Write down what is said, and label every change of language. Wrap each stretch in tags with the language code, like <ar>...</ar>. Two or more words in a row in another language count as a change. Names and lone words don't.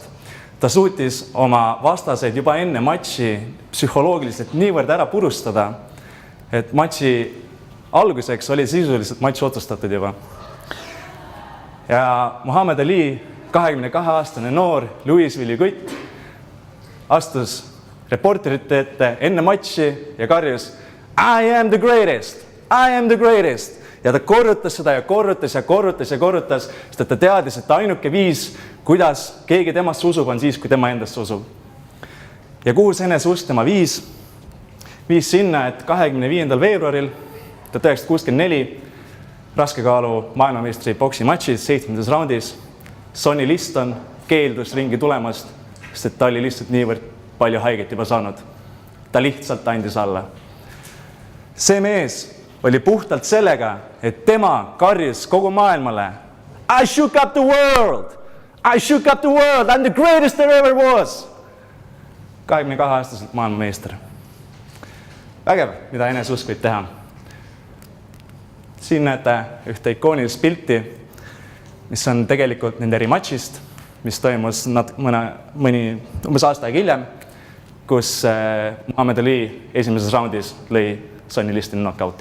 <et>Ta suutis oma vastaseid juba enne matši psühholoogiliselt niivõrd ära purustada, et matši alguseks oli sisuliselt matš otsustatud juba. Ja Muhammad Ali, 22-aastane noor Louisville'i kutt, astus reporterite ette enne matši ja karjus</et> <en>I am the greatest, I am the greatest.</en> <et>Ja ta korrutas seda ja korrutas ja korrutas ja korrutas, sest ta teadis, et ainuke viis, kuidas keegi temast usub, on siis, kui tema endast usub. Ja kuhu see eneseusk tema viis sinna, et 25. veebruaril 1964 raskekaalu maailmameistri boksi matšis 7. raundis Sonny Liston keeldus ringi tulemast, sest ta oli lihtsalt niivõrd palju haiget juba saanud. Ta lihtsalt andis alla. See mees oli puhtalt sellega, et tema karjus kogu maailmale</et> <en>I shook up the world! I shook up the world! I'm the greatest there ever was!</en> <et>22-aastaselt maailmameister. Vägev, mida eneseusk võib teha. Siin näete ühte ikoonilist pilti, mis on tegelikult nende rematšist, mis toimus umbes aasta aega hiljem, kus Muhammad Ali esimeses raundis lõi Sonny Listoni knockouti.</et>